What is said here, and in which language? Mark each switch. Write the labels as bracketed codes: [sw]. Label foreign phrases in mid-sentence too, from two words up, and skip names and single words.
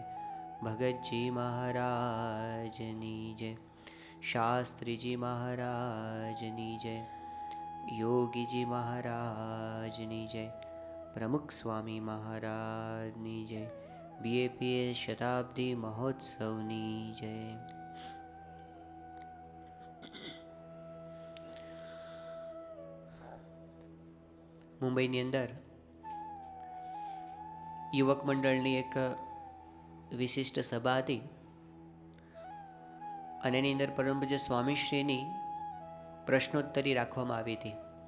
[gu] ભગત જી મહારાજની જય। શાસ્ત્રી જી મહારાજની જય। યોગી જી મહારાજની જય। પ્રમુખ સ્વામી મહારાજની જય। BAPS શતાબ્દી મહોત્સવની જય। મુંબઈની અંદર યુવક મંડળની એક વિશિષ્ટ સભા હતી અને એની અંદર પરમ પૂજ્ય સ્વામીશ્રીની પ્રશ્નોત્તરી રાખવામાં આવી હતી.